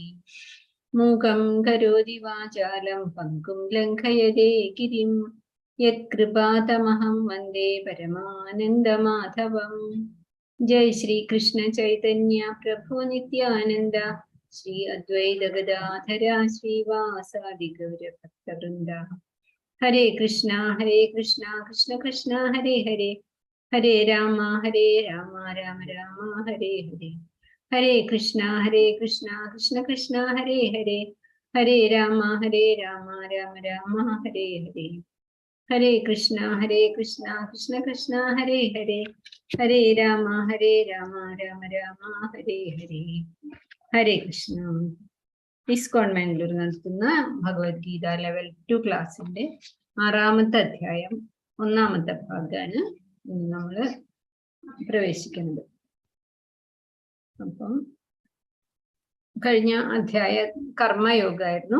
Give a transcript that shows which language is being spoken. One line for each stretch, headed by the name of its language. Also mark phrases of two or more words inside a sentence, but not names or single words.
Sanskrit: മൂകം കരോതി വാചാലം പങ്കും ലംഘയതേ ഗിരിം യത്കൃപാതമഹം വന്ദേ പരമാനന്ദമാധവം. ജയ് ശ്രീ കൃഷ്ണ ചൈതന്യ പ്രഭു നിത്യാനന്ദ ശ്രീ അദ്വൈത ഗദാധര ശ്രീവാസാദി ഗൗരഭക്തവൃന്ദ. ഹരേ കൃഷ്ണ കൃഷ്ണ കൃഷ്ണ ഹരേ ഹരേ ഹരേ രാമ രാമ രാമ ഹരേ ഹരേ ഹരേ കൃഷ്ണ കൃഷ്ണ കൃഷ്ണ ഹരേ ഹരേ ഹരേ രാമ രാമ രാമ ഹരേ ഹരേ ഹരേ കൃഷ്ണ കൃഷ്ണ കൃഷ്ണ ഹരേ ഹരേ ഹരേ രാമ രാമ രാമ ഹരേ ഹരേ. ഹരേ കൃഷ്ണ.
Malayalam: ഇസ്കോൺ മാംഗ്ലൂർ നടത്തുന്ന ഭഗവത്ഗീത ലെവൽ 2 ക്ലാസ്സിന്റെ 6ാമത്തെ അധ്യായം 1ാമത്തെ ഭാഗമാണ് നമ്മൾ പ്രവേശിക്കുന്നത്. അപ്പം കഴിഞ്ഞ അധ്യായ കർമ്മയോഗമായിരുന്നു.